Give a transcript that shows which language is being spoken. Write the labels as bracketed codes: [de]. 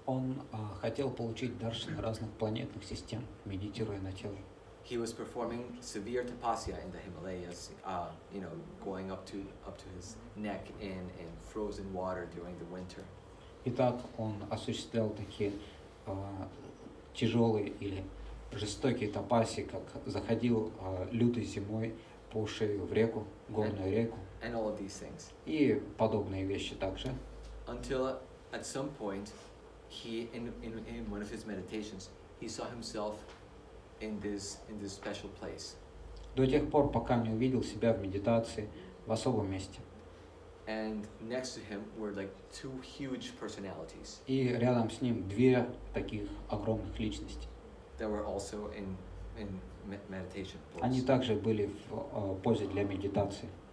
[ru] Он хотел получить даршаны разных планетных систем, медитируя на теле. [en] He was performing severe tapasya in the Himalayas, going up to his neck in frozen water during the winter. [ru] Итак, он осуществлял такие тяжелые или жестокие тапаси, как заходил лютой зимой по шею в реку, горную реку. [en] And all of these things. [ru] И подобные вещи также. [en] Until at some point, he in one of his meditations, he saw himself in this special place. [ru] До тех пор, пока не увидел себя в медитации в особом месте. [en] And next to him were like two huge personalities. [ru] И рядом с ним две таких огромных личности. [en] That were also in meditation pose. [ru] Они также были в позе для медитации.